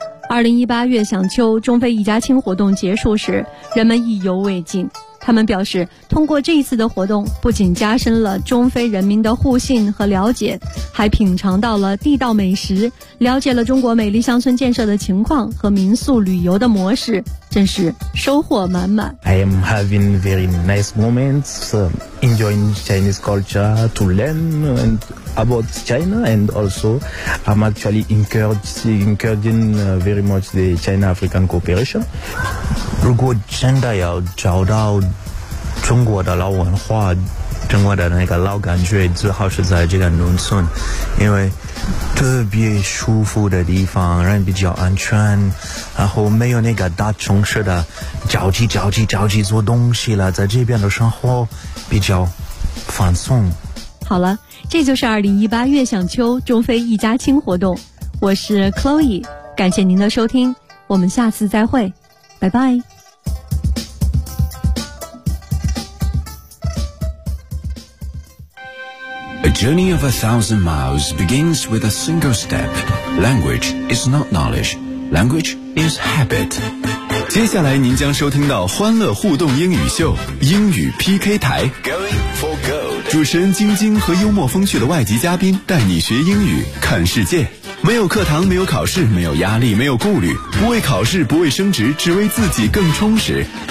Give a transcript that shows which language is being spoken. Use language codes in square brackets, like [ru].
[zh] 2018月享秋中非一家亲活动结束时，人们意犹未尽，他们表示，通过这一次的活动，不仅加深了中非人民的互信和了解，还品尝到了地道美食，了解了中国美丽乡村建设的情况和民宿旅游的模式，真是收获满满。 [en] I am having very nice moments, enjoying Chinese culture, to learn and about China, and also I'm actually encouraging very much the China-African cooperation. [zh] 如果真的要找到中国的老文化，中国的那个老感觉，最好是在这个农村，因为特别舒服的地方，人比较安全，然后没有那个大城市的着急做东西了，在这边的生活比较放松。好了，这就是2018月享秋中非一家亲活动，我是 Chloe， 感谢您的收听，我们下次再会，拜拜。 [en] A journey of 1,000 miles begins with a single step. Language is not knowledge. Language is habit. [zh] 接下来您将收听到欢乐互动英语秀，英语 PK 台。 [en] Going for gold. [zh] 主持人晶晶和幽默风趣的外籍嘉宾带你学英语，看世界。没有课堂，没有考试，没有压力，没有顾虑，不为考试，不为升职，只为自己更充实。